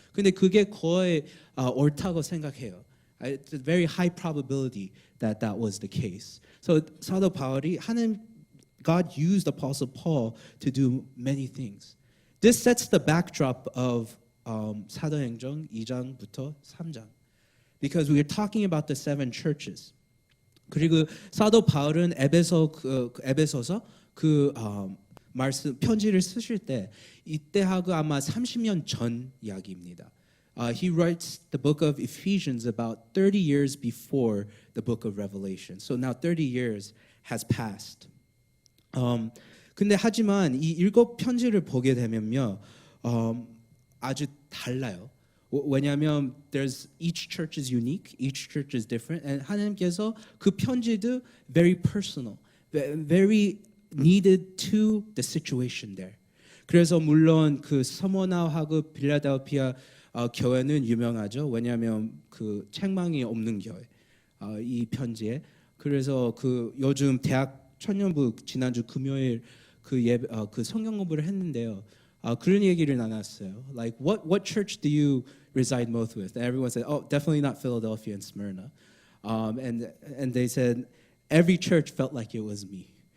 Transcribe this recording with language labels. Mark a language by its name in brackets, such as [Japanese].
[Korean] 근데 그게 거의 옳다고 생각해요. [English] It's a very high probability that was the case. So [Korean] 사도 바울이 [English] God used Apostle Paul to do many things. This sets the backdrop of [Korean] 사도행전 2장부터 3장. [English] Because we are talking about the 7 churches. [Korean] 그리고 사도 바울은 에베소서 말씀 편지를 쓰실 때 이때하고 아마 30년 전 이야기입니다. [English] He writes the book of Ephesians about 30 years before the book of Revelation. So now 30 years has passed. [Korean] 근데 하지만 이 7 편지를 보게 되면요, 아주 달라요. [English] 왜냐하면 each church is unique, each church is different, and [Korean] 하나님께서 그 편지도 [English] very personal, very needed to the situation there. [Korean] 그래서 물론 그 서머나하고 빌라델피아 교회는 유명하죠. 왜냐하면 그 책망이 없는 교회 이 편지에. 그래서 그 요즘 대학 천년부 지난주 금요일 그 성경 공부를 했는데요. 그런 얘기를 나눴어요. [English] Like what church do you reside most with? And everyone said, oh, definitely not Philadelphia and Smyrna. And they said every church felt like it was me.